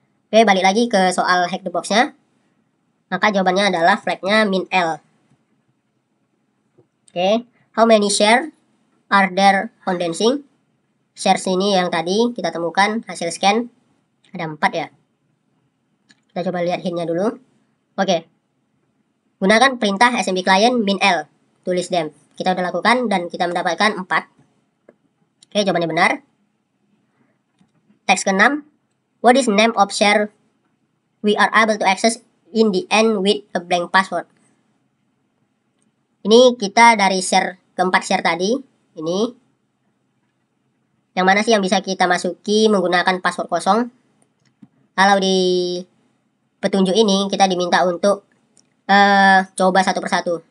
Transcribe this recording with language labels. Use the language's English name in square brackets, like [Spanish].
[Indonesian] Oke, balik lagi ke soal hack the box-nya. Maka jawabannya adalah flagnya min L. [English] Oke, how many share are there on dancing? [Indonesian] Shares ini yang tadi kita temukan hasil scan ada 4 ya. Kita coba lihat hintnya dulu. Oke, gunakan perintah SMB client min L, tulis them. Kita udah lakukan dan kita mendapatkan 4. Oke, jawabannya benar. Teks ke-6, [English] what is name of share we are able to access in the end with a blank password? [Indonesian] Ini kita dari share keempat share tadi, ini yang mana sih yang bisa kita masuki menggunakan password kosong? kalau di petunjuk ini kita diminta untuk coba satu persatu.